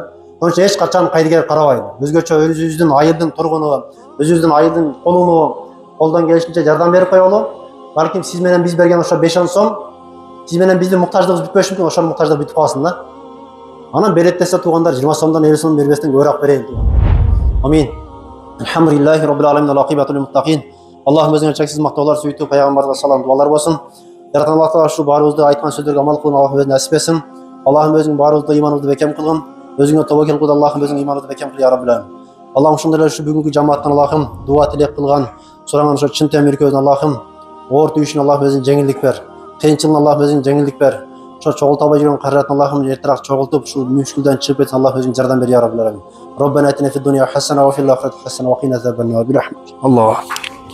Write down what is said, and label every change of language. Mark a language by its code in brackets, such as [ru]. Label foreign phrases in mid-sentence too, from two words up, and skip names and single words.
[ky] Ошон үчүн эч качан кайдыгер карабайт. Өзгөчө өзүбүздүн айылдын тургуну, өзүбүздүн айылдын колуну колдон келишинче жардам берип коелу. Балким сиз менен биз берген ошо 5-10 сом, сиз менен биздин муктаждыгыбыз бүтпөшү мүмкүн, ошонун муктаждыгы бүтүп калсын да. Анан берет десе туугандар 20 сомдон 50 сом бербестен көбүрөөк берейин туугандар. Амин. [ar] الحمد لله رب العالمين والعاقبة للمتقين. [ky] Аллахым өзүңө чексиз мактоолор, сүйтүү пайгамбарга салам дуалар болсун. Жараткан Аллах Таала ушу баарыбызды айткан сөздөргө амал кылууну Аллах өзү насип этсин. Аллахым өзүң баарыбызды иманыбызды бекем кылгын. Өзүңө тобокел кыл, Аллахым өзүң иманыбызды бекем кыл [ar] يا رب العالمين. [ky] Аллахым ушундай эле ушу бүгүнкү жамааттан Аллахым дуа тилек кылган, сураган ошо Чын Темир экөөбүздүн Аллахым оор түйүшүн Аллахым өзүң жеңилдик бер. Кыйынчылыгын Аллахым өзүң жеңилдик бер. Ошо чогулта албай жүргөн каражатын Аллахым эртерээк чогултуп, ушул мүшкүлдөн чыгып кетсин, Аллах өзүң жардам бер [ar] يا رب العالمين. ربنا آتنا في الدنيا حسنة وفي الآخرة حسنة وقنا عذاب النار. Аллах.